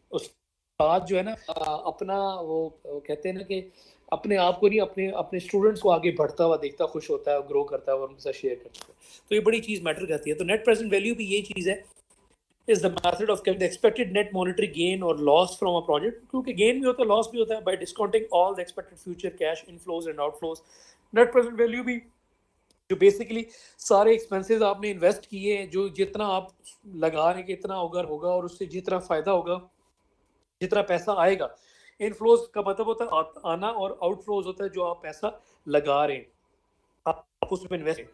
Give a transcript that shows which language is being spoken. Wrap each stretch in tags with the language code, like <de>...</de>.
<ur>استاد جو ہے نا اپنا وہ کہتے ہیں نا کہ اپنے آپ کو نہیں اپنے اسٹوڈنٹس کو آگے بڑھتا ہوا دیکھتا خوش ہوتا ہے, گرو کرتا ہے اور ان کے ساتھ شیئر کرتا ہے. تو یہ بڑی چیز میٹر کرتی ہے. تو نیٹ پریزنٹ ویلیو بھی یہی چیز ہے,</ur> <en>is the method of the expected net monetary gain or loss from a project.</en> <ur>کیونکہ گین بھی ہوتا ہے</ur> <en>loss بھی ہوتا ہے by discounting all the expected future cash inflows and outflows.</en> <ur>net present value بھی جو بیسیکلی سارے ایکسپینسز آپ نے انویسٹ کیے, جو جتنا آپ لگا رہے ہیں کتنا اگر ہوگا اور اس سے جتنا فائدہ ہوگا, جتنا پیسہ آئے گا. انفلوز کا مطلب ہوتا ہے آنا, اور آؤٹ فلوز ہوتا ہے جو آپ پیسہ لگا رہے ہیں, آپ اس میں انویسٹ.</ur>